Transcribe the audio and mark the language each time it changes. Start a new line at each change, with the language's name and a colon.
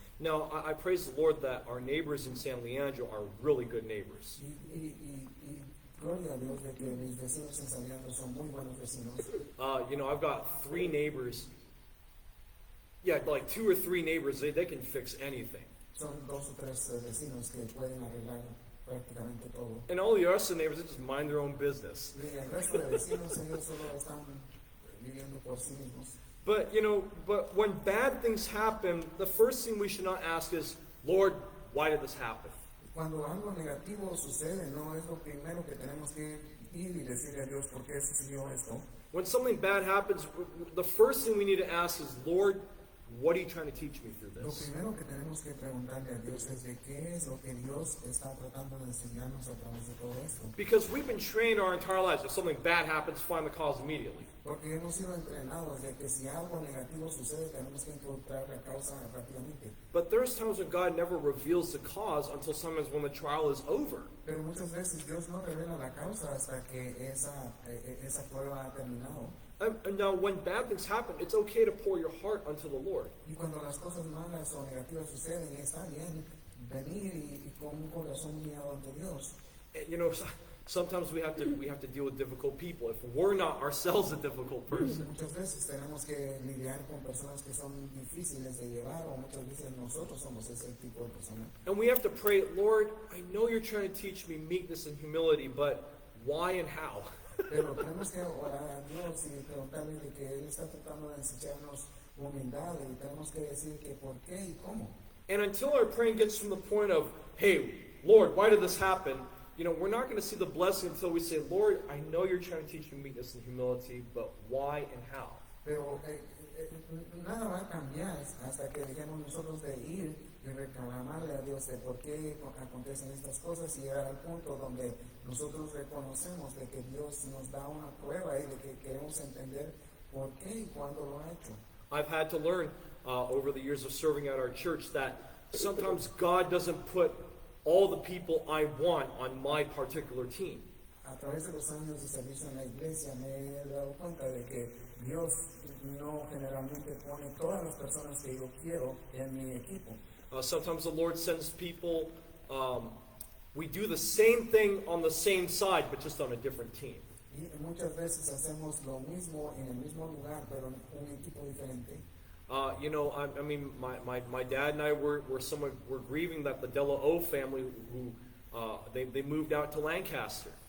English: Now, I praise the Lord that our neighbors in San Leandro are really good neighbors.
Spanish: Y gloria a Dios de que mis vecinos en San Leandro son muy buenos vecinos.
English: I've got 3 neighbors. Yeah, like 2 or 3 neighbors, they can fix anything.
Spanish: Son 2 o 3 vecinos que pueden arreglar prácticamente todo.
English: And all the rest of the neighbors, they just mind their own business.
Spanish: Y el resto de vecinos ellos solo están viviendo por sí mismos.
English: But, but when bad things happen, the first thing we should not ask is, Lord, why did this happen?
Spanish: Cuando algo negativo sucede, no es lo primero que tenemos que ir y decirle a Dios por qué sucedió esto.
English: When something bad happens, the first thing we need to ask is, Lord, what are you trying to teach me through
Spanish: Lo
English: this?
Spanish: primero que tenemos que preguntarle a Dios es de qué es lo que Dios está tratando de enseñarnos a través de todo esto.
English: Because we've been trained our entire lives, if something bad happens, find the cause immediately.
Spanish: Porque hemos sido entrenados de que si algo negativo sucede, tenemos que encontrar la causa rápidamente.
English: But there's times when God never reveals the cause until sometimes when the trial is over.
Spanish: Pero muchas veces Dios no revela la causa hasta que esa prueba ha terminado.
English: And now, when bad things happen, it's okay to pour your heart unto the Lord.
Spanish: Y cuando las cosas malas o negativas suceden, está bien venir y con un corazón guiado ante Dios.
English: And, sometimes we have to deal with difficult people if we're not ourselves a difficult person.
Spanish: Muchas veces tenemos que lidiar con personas que son difíciles de llevar, o muchas veces nosotros somos ese tipo de persona.
English: And we have to pray, Lord, I know you're trying to teach me meekness and humility, but why and how?
Spanish: Pero tenemos que orar a Dios y preguntarle de que Él está tratando de enseñarnos humildad, y tenemos que decir que por qué y cómo.
English: And until our praying gets from the point of, hey, Lord, why did this happen? We're not going to see the blessing until we say, Lord, I know you're trying to teach me meekness and humility, but why and how?
Spanish: Pero nada va a cambiar hasta que dejemos nosotros de ir y reclamarle a Dios de por qué acontecen estas cosas y llegar al punto donde nosotros reconocemos de que Dios nos da una prueba y de que queremos entender por qué y cuándo lo ha hecho.
English: I've had to learn over the years of serving at our church that sometimes God doesn't put all the people I want on my particular team.
Spanish: A través de los años de servicio en la iglesia me he dado cuenta de que Dios no generalmente pone todas las personas que yo quiero en mi equipo.
English: Sometimes the Lord sends people, we do the same thing on the same side, but just on a different team.
Spanish: Y muchas veces hacemos lo mismo en el mismo lugar, pero en un equipo diferente.
English: I mean, my dad and I were grieving that the Della O family, who they moved out to Lancaster.